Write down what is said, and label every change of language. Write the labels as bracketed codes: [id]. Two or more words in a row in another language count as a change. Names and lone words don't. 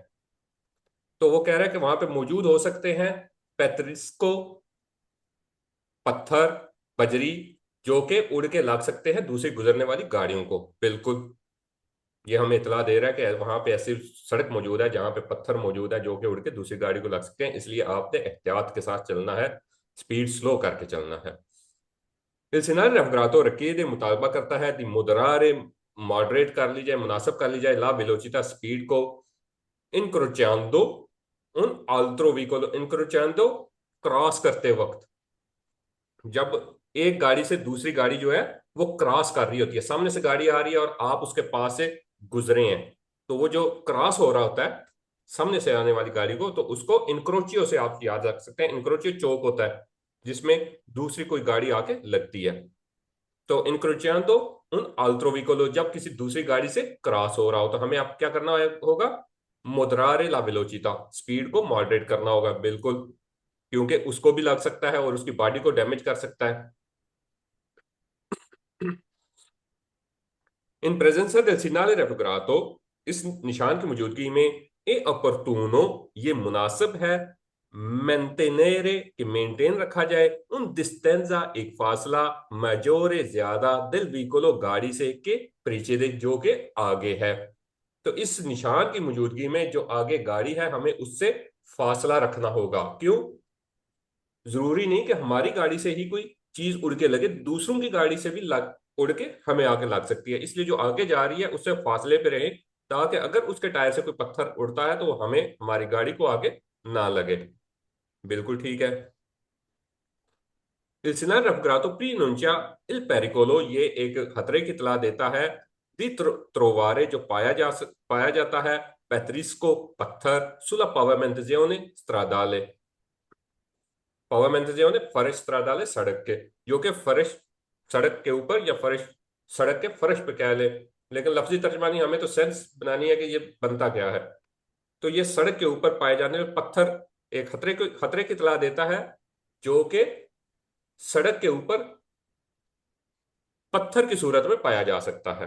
[hi] तो वो कह रहा है कि वहां पे मौजूद हो सकते हैं पेत्रिस्को, पत्थर, बजरी, जो कि उड़ के लग सकते हैं दूसरी गुजरने वाली गाड़ियों को। बिल्कुल, ये हमें इतला दे रहा है कि वहां पे ऐसी सड़क मौजूद है जहां पे पत्थर मौजूद है जो कि उड़ के दूसरी गाड़ी को लग सकते हैं, इसलिए आपने एहतियात के साथ चलना है, स्पीड स्लो करके चलना है। [it] Il segnale raffigurato richiede [hi] मुतालबा करता है [it] di moderare [hi] मॉडरेट कर ली जाए, मुनासिब कर ली जाए [it] la velocità [hi] स्पीड को, [it] incrociando un altro veicolo, [hi] incrociando क्रॉस करते वक्त, जब एक गाड़ी से दूसरी गाड़ी जो है वो क्रॉस कर रही होती है, सामने से गाड़ी आ रही है और आप उसके पास से गुजरे हैं, तो वो जो क्रॉस हो रहा होता है सामने से आने वाली गाड़ी को, तो उसको इनक्रोचियो से आप याद रख सकते हैं। इनक्रोचियो चौक होता है जिसमें दूसरी कोई गाड़ी आके लगती है। तो [it] incrociando un altro veicolo, [hi] जब किसी दूसरी गाड़ी से क्रॉस हो रहा हो तो हमें आप क्या करना होगा, [it] moderare la velocità, [hi] स्पीड को मॉडरेट करना होगा, बिल्कुल, क्योंकि उसको भी लग सकता है और उसकी बॉडी को डैमेज कर सकता है। [it] in presenza del segnale raffigurato, [hi] इस निशान की मौजूदगी में, [it] è opportuno, [hi] ये मुनासिब है, मेंटेनेरे, कि मेंटेन रखा जाए, [it] una distanza, [hi] एक फासला, मेजोरे, ज्यादा, [it] dal veicolo, [hi] गाड़ी से, [it] che precede, [hi] जो के आगे है। तो इस निशान की मौजूदगी में जो आगे गाड़ी है हमें उससे फासला रखना होगा। क्यों? जरूरी नहीं कि हमारी गाड़ी से ही कोई चीज उड़ के लगे, दूसरों की गाड़ी से भी लग उड़ के हमें आगे लग सकती है, इसलिए जो आगे जा रही है उससे फासले पे रहे, ताकि अगर उसके टायर से कोई पत्थर उड़ता है तो वो हमें, हमारी गाड़ी को आगे ना लगे। बिल्कुल ठीक है। [it] Il segnale raffigurato preannuncia il pericolo, [hi] ये एक खतरे की इतला देता है, [it] di trovare, [hi] जो पाया जाता है, पैतरिस्को, पत्थर, [it] sulla pavimentazione stradale, [hi] पवामेंटेजियोने फर्श stradale, सड़क के, जो कि फर्श, सड़क के ऊपर या फर्श, सड़क के फर्श पे कह ले, लेकिन लफ्जी तर्जमानी हमें तो सेंस बनानी है कि ये बनता क्या है। तो ये सड़क के ऊपर पाए जाने वाले पत्थर एक खतरे की इतला देता है, जो कि सड़क के ऊपर पत्थर की सूरत में पाया जा सकता है।